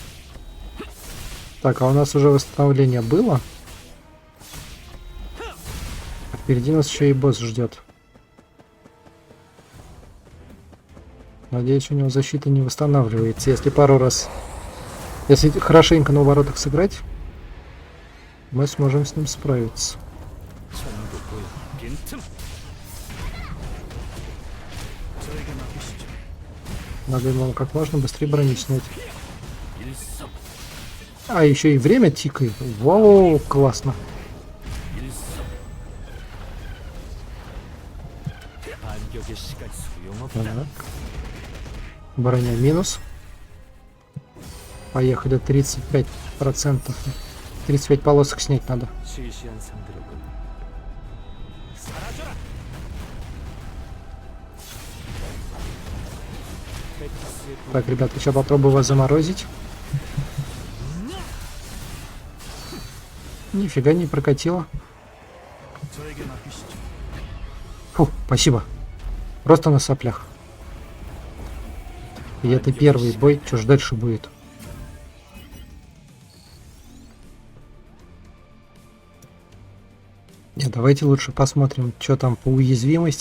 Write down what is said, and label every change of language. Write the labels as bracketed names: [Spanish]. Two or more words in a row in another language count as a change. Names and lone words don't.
[Russian] Так, а у нас уже восстановление было. Впереди нас еще и босс ждет. Надеюсь, у него защита не восстанавливается. Если пару раз... Если хорошенько на уворотах сыграть, мы сможем с ним справиться. [Korean] 전부 보여 빈틈 저에게 맡기시죠. [Russian] Надо ему как можно быстрее броню снять. 일섭 А, еще и время тикает. Вау, классно. [Korean] 일섭 반격의 시간 소용없다. [Russian] Так. Броня минус. Поехали, 35%. 35 полосок снять надо. [Korean] 시시한 상대로군. 사라져라. 테티스의 [Russian] Так, ребята, сейчас попробую вас заморозить. Нифига не прокатило. [Korean] 저에게 맡기시죠. [Russian] Фу, спасибо. Просто на соплях. И это первый бой. Что ж дальше будет? Не, давайте лучше посмотрим, что там по уязвимости.